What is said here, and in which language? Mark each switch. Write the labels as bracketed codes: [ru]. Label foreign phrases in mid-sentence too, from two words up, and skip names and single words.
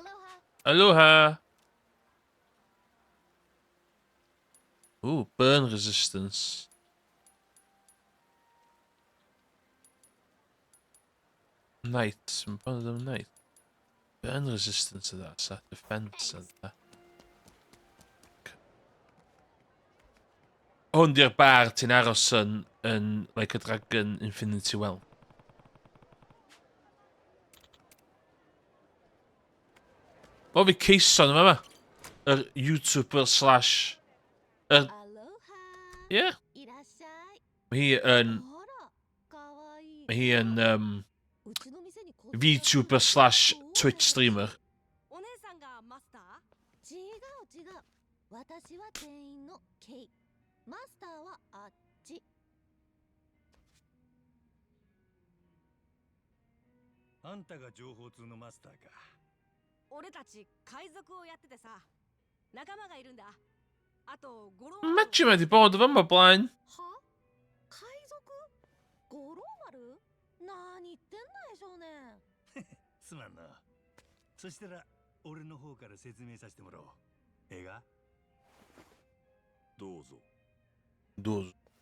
[en] Aloha. Ooh, burn resistance. Knight. One of them knight. Burn resistance to that set. Defense of that. [cy] Hwn di'r bar ti'n aros yn like a dragon Infinity Well. O fi Cason yma. Yr [en] YouTuber slash... [cy] Ie. Mae hi yn [en] VTuber slash Twitch streamer. [ja] お姉さんがマスター？違う違う。私は店員のケイ。マスターはあっち。あんたが情報通のマスターか。俺たち海賊をやっててさ、仲間がいるんだ。あとゴロ。 [cy] Imagine wedi bod efo yma blaen. [ja] は？海賊？ゴロ丸？何言ってんだい少年。すまんな。そしたら俺の方から説明させてもらおう。映画？どうぞ。どうぞ。